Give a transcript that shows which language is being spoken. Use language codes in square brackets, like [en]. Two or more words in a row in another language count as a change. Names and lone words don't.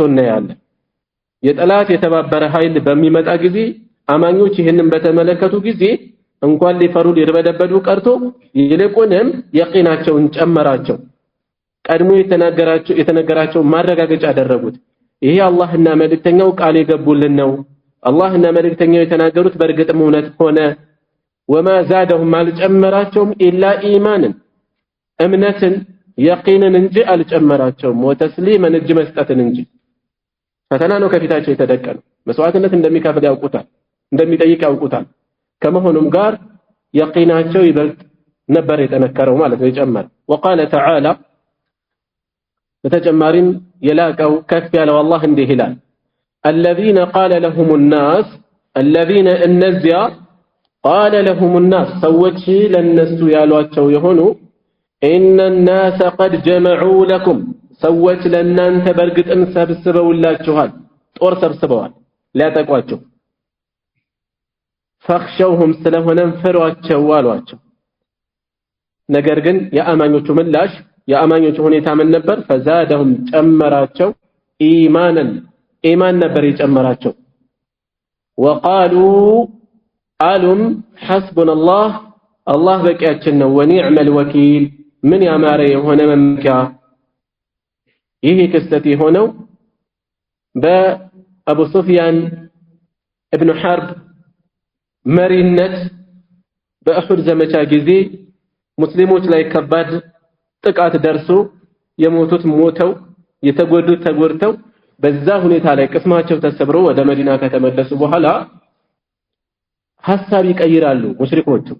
[am] እናያለን የጠላት የተባበረ ኃይል በሚመጣ ጊዜ አማኞች ይህንን በተመለከቱ ጊዜ እንኳን ሊፈሩ ሊርበደበዱ ቀርቶ ይልቁንም የቂናቸውን ጨመራቸው ቀድሞ የተነገራቸው ማረጋገጫ አደረጉት ይሄ አላህና መልእክተኛው ቃል የገቡልን ነው አላህና መልእክተኛው የተናገሩት በእርግጥም እውነት ሆነ [ar] وما زادهم [am] አልጨመራቸውም إلا ኢማንን እምነትን የቂንን እንጂ አልጨመራቸውም ወተስሊመን እጅ መስጠትን እንጂ ፈተና ነው ከፊታቸው የተደቀነው መስዋዕትነት እንደሚከፍል ያውቁታል እንደሚጠይቅ ያውቁታል ከመሆኑም ጋር የቂናቸው ይበልጥ ነበር የጠነከረው ማለት ነው የጨመረ [ar] وقال تعالى [am] በተጨማሪም የላቀው ከፍ ያለው አላህ እንዲህ ይላል [ar] الذين قال لهم الناس الذين النزيا قال لهم الناس [am] ሰዎች ለነሱ ያሏቸው የሆኑ [ar] ان الناس قد جمعوا لكم [am] ሰዎች ለእናንተ በርግጥም ሰብስበውላችኋል ጦር ሰብስበዋል ሊያጠቋቸው فخشوهم ስለሆነም ፈሯቸው አሏቸው ነገር ግን የአማኞቹ ምላሽ የአማኞቹ ሁኔታ ምን ነበር فزادهم ጨመራቸው ኢማን ነበር የጨመራቸው وقالوا አሉም [ar] حسبنا الله [am] በቂያችን ነው [ar] ونعم الوكيل [am] ምን ያማረ የሆነ መመኪያ ይሄ ክስተት የሆነው በአቡ ሱፊያን ኢብኑ ሐርብ መሪነት በእሁድ ዘመቻ ጊዜ ሙስሊሞች ላይ ከባድ ጥቃት ደርሶ የሞቱት ሞተው የተጎዱት ተጎድተው በዛ ሁኔታ ላይ ቅስማቸው ተሰብሮ ወደ መዲና ከተመለሱ በኋላ ሐሳብ ይቀይራሉ ሙሽሪኮቹ